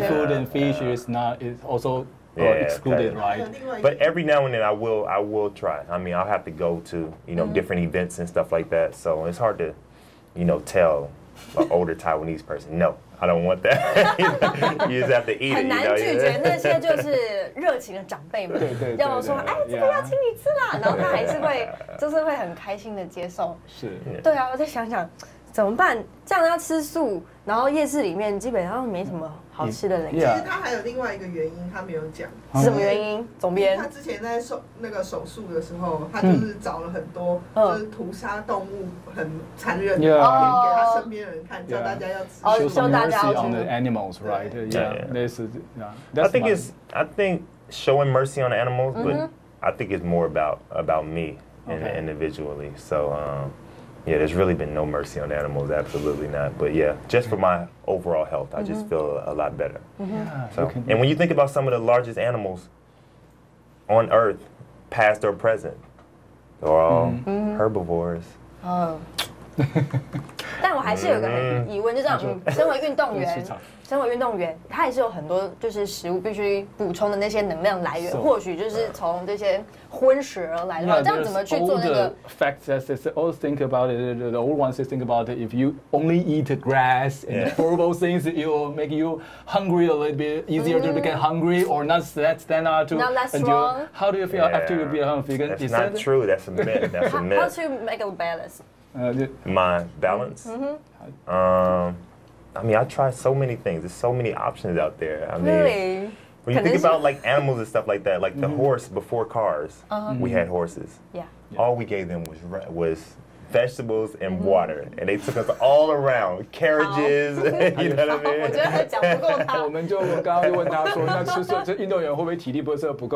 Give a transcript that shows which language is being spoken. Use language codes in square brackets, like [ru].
[en] So seafood and fish is also. Excluded, right? But every now and then I will try. I mean, I'll have to go to, different events and stuff like that. So it's hard to, tell an older Taiwanese person, no, I don't want that. You just have to eat it. [zh] 很难拒绝那些就是热情的长辈们，要说哎，这个要请你吃啦，然后他还是会，就是会很开心的接受。是，对啊，我在想想怎么办，这样要吃素，然后夜市里面基本上没什么好吃的嘞。其实他还有另外一个原因，他没有讲。什么原因？总编。他之前在那个手术的时候，他就是找了很多就是屠杀动物很残忍的影片给他身边的人看，叫大家要吃。 [en] Show some mercy on the animals, right? Yeah. I think showing mercy on the animals, but I think it's more about me individually. So. Yeah, there's really been no mercy on animals, absolutely not. But yeah, just for my overall health, I just feel a lot better. So, and when you think about some of the largest animals on Earth, past or present, they're all herbivores. [zh] 但我还是有个疑问，就这样，身为运动员，他也是有很多就是食物必须补充的那些能量来源，或许就是从这些荤食而来的话，这样怎么去做那个 [en] ？Facts that they always think about it. The old ones think about it. If you only eat grass and horrible things, it will make you hungry a little bit easier to become hungry or not stand out to. Not that strong. How do you feel after you become vegan? That's not true. That's a myth. That's a myth. How to make a balance? My balance? I mean, I try so many things. There's so many options out there. I mean, really? When you think about like animals and stuff like that, like the horse before cars, we had horses. Yeah. all we gave them was vegetables and water, and they took us all around carriages. You know what I mean? [zh] 我觉得他讲不够他。我们刚刚就问他说，那这运动员会不会体力不够？